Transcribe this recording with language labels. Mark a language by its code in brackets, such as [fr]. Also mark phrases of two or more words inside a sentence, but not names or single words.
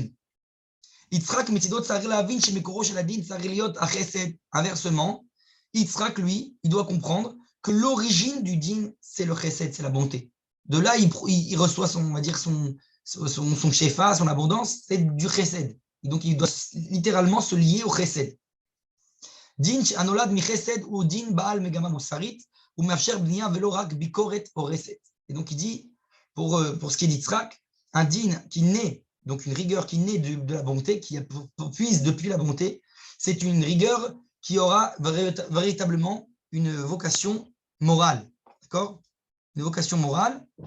[fr] Yitzhak, inversement, Yitzhak, lui, il doit comprendre que l'origine du din, c'est le chesed, c'est la bonté. De là, il reçoit son shefa, son abondance, c'est du chesed. Et donc, il doit littéralement se lier au chesed. [he] דין הנולד מחסד הוא דין בעל מגמה מוסרית הוא מאפשר בנייה ולא רק ביקורת הורסת. [fr] Et donc, il dit, pour ce qui est d'Yitzhak, un din qui naît, donc une rigueur qui naît de la bonté, qui puise depuis la bonté, c'est une rigueur qui aura véritablement une vocation morale. D'accord? Une vocation morale.